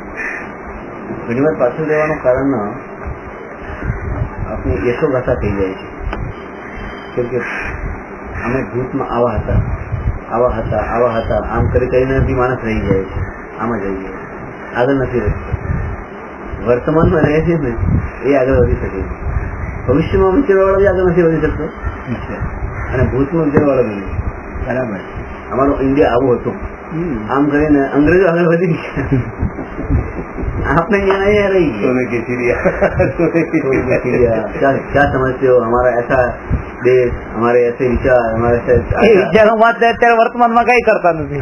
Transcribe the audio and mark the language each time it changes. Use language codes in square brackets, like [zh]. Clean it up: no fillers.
[gu] ઘણી વાર પાછું રહેવાનું કારણ આપણી યશોગાથા થઈ જાય છે, કેમ કે અમે ભૂતમાં આવા હતા, આમ કરી કરીને માણસ રહી જાય છે, આમાં જ રહી જાય, આગળ નથી રહેતો. વર્તમાનમાં રહે છે ને એ આગળ વધી શકે, ભવિષ્યમાં વિચારવા વાળો આગળ નથી વધી શકતો, અને ભૂતમાં વિચારવા વાળો બી. બરાબર, અમારું ઇન્ડિયા આવું હતું, આમ કરીને અંગ્રેજો આગળ વધી ગયા, [hi] आपने यहाँ रही सोने की चिड़िया, क्या समझते हो हमारा ऐसा देश, हमारे ऐसे विचार, हमारे ऐसे विचारों में [gu] અત્યારે વર્તમાનમાં કઈ કરતા નથી,